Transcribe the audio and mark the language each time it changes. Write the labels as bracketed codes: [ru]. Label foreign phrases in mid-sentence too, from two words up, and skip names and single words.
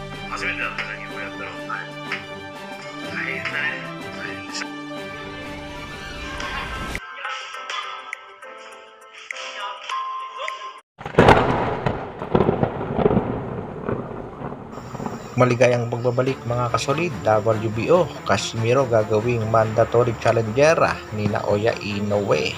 [ja] 初めてだったら日本やったら、はい、大変だね。 [tl] Maligayang pagbabalik mga kasolid, WBO, Casimiro gagawing [en] mandatory challenger [tl] ni Naoya Inoue.